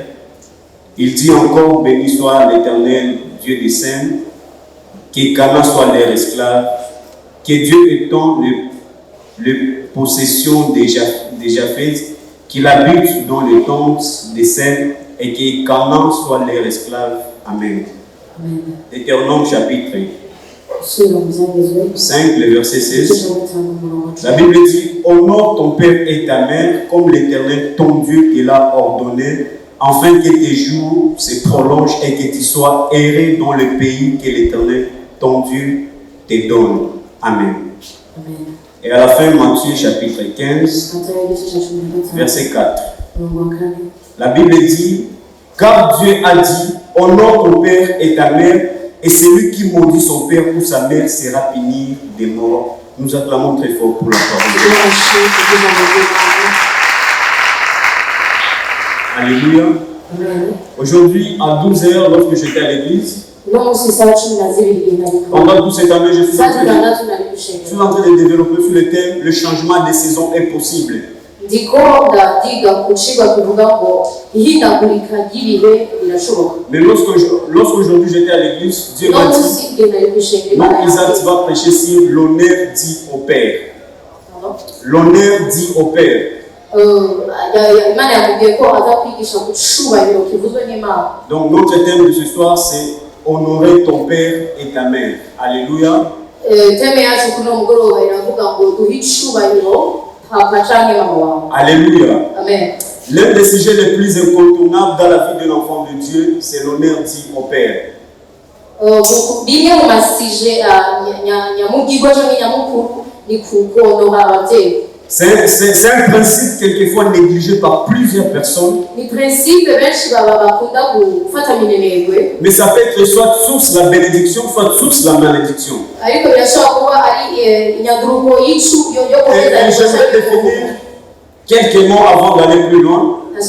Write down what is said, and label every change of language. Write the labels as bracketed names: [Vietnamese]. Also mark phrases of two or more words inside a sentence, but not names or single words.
[French] Il dit encore: béni soit l'Éternel, Dieu des saints, que Canaan soit leur esclave, que Dieu étende le possession de Japheth, qu'il habite dans les tentes des Sem et que Canaan soit leur esclave. Amen. [Rundi] amen [French] Deutéronome chapitre [Rundi] gusubira mu byagezwe 5, [French] le verset [Rundi] igice 16. cya 5 umurongo [French] La Bible dit: honore ton père et ta mère comme l'Éternel ton Dieu te l'a ordonné, afin que tes jours se prolongent et que tu sois erré dans le pays que l'Éternel ton Dieu te donne. Amen. [Rundi] amen [French] Et à la fin, Matthieu chapitre 15, [Rundi] matayo igice cya 15 [French] verset 4. [Rundi] umurongo wa 4 [French] La Bible dit: car Dieu a dit, honore ton père et ta mère, et celui qui maudit son père ou sa mère sera puni de mort. Nous acclamons très fort pour la parole. Alléluia. [Rundi] amen [French] Aujourd'hui, à 12h, lorsque j'étais à l'église, [Rundi] uno munsi isaha 12 nariko [French] pendant toute cette année, je suis [Rundi] saa [French] en train [Rundi] 6 nari gushengera [French] de développer sur le thème: le changement de saison est possible. [Rundi] ndiko ndiga ku cigwa kivuga ngo ihindagurika ry'ibihe birashoboka [French] Mais lorsqu'aujourd'hui j'étais à l'église, Dieu [Rundi] uno [French] m'a dit: [Rundi] munsi igihe nari gushengera [French] non, Isaac, tu vas prêcher sur l'honneur dit au Père. L'honneur dit au Père. [Rundi] imana yamubwiye ko aza kwigisha ku cubahiro kivuzwe n'imana. [French] Donc notre thème de ce soir, c'est honorer ton père et ta mère. Alléluia. [Rundi] Teme yacu kuno mugoroba iravuga ngo duhe icubahiro papa canke mama wawe. Alléluia. Amen. [French] L'un des sujets les plus incontournables dans la vie de l'enfant de Dieu, c'est l'honneur dit au Père. [Rundi] Bimwe mu masije nyamugirwa canke nyamukuru ni kukonora abavyeyi. [French] C'est un principe quelquefois négligé par plusieurs personnes. Mais ça peut être soit source la bénédiction, soit source la malédiction. Et j'aimerais définir quelques mots avant d'aller plus loin.